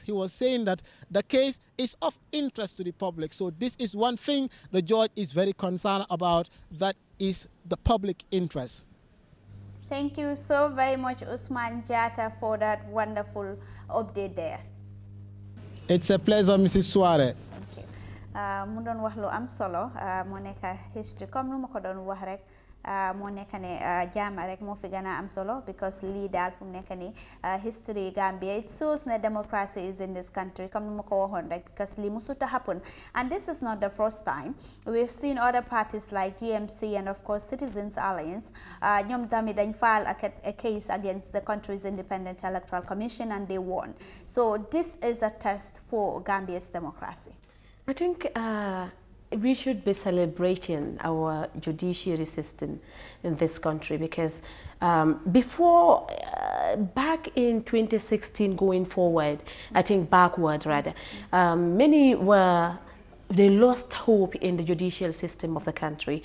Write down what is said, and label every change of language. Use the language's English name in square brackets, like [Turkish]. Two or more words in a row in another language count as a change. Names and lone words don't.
[English] He was saying that the case is of interest to the public. So this is one thing the judge is very concerned about, that is the public interest. Thank you so very much, Usman Jatta, for that wonderful update there. It's a pleasure, Mrs. Suarez. [Wolof] Okay. Mu doon wax lu am solo moo nekk history comme nu ma ko doon wax rek moo nekk ne jaama rek moo fi gën a am solo, because lii daal fu mu nekk ni history Gambia, [English] it shows that democracy is in this country [Wolof] comme nu ma ko waxoon rek, because lii musut a happen, [English] and this is not the first time. We've seen other parties like GMC and of course Citizens Alliance. [Wolof] ñoom tamit [English] dañ file a case against the country's Independent Electoral Commission and they won. So this is a test for Gambia's democracy. I think we should be celebrating our judiciary system in this country, because before, back in 2016 going forward, I think backward rather, many they lost hope in the judicial system of the country.